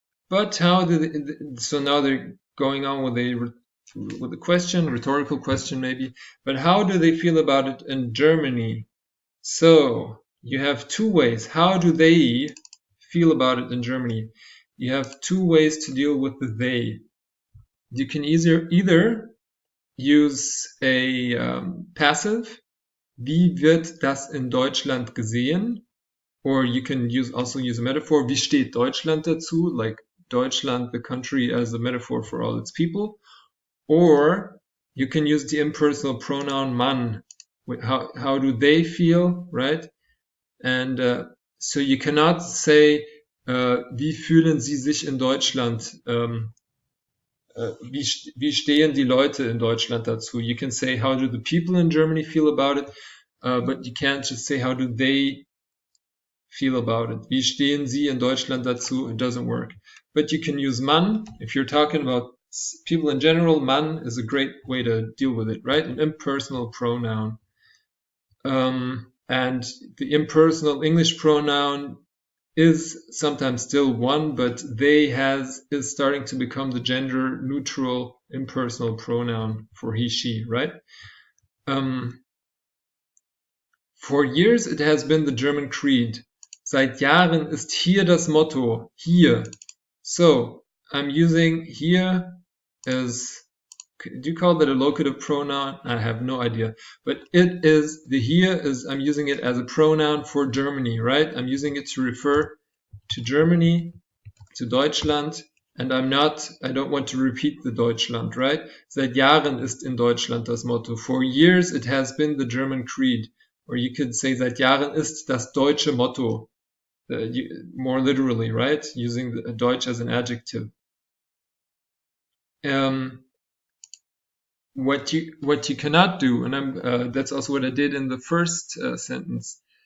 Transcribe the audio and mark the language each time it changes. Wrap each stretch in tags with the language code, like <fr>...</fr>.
<en>But how did so now they're going on with a question, rhetorical question maybe, but how do they feel about it in Germany? So you have two ways. How do they feel about it in Germany? You have two ways to deal with the they. You can either use a passive,</en> <de>wie wird das in Deutschland gesehen?</de> <en>Or you can also use a metaphor,</en> <de>wie steht Deutschland dazu?</de> <en>Like Deutschland, the country, as a metaphor for all its people. Or you can use the impersonal pronoun Mann. How do they feel, right? And so you cannot say,</en> <de>wie fühlen Sie sich in Deutschland? Wie stehen die Leute in Deutschland dazu?</de> <en>You can say, how do the people in Germany feel about it? But you can't just say, how do they feel about it?</en> <de>Wie stehen Sie in Deutschland dazu?</de> <en>It doesn't work. But you can use Mann. If you're talking about people in general, Mann is a great way to deal with it, right? An impersonal pronoun. And the impersonal English pronoun is sometimes still one, but they is starting to become the gender neutral impersonal pronoun for he, she, right? For years it has been the German creed.</en> <de>Seit Jahren ist hier das Motto. Hier.</de> <en>So I'm using here as, do you call that a locative pronoun? I have no idea. But it is, the here is, I'm using it as a pronoun for Germany, right? I'm using it to refer to Germany, to Deutschland, and I don't want to repeat the Deutschland, right?</en> <de>Seit Jahren ist in Deutschland das Motto.</de> <en>For years it has been the German creed. Or you could say</en> <de>seit Jahren ist das deutsche Motto.</de> <en>More literally, right? Using the Deutsch as an adjective. What you cannot do, and that's also what I did in the first sentence.</en>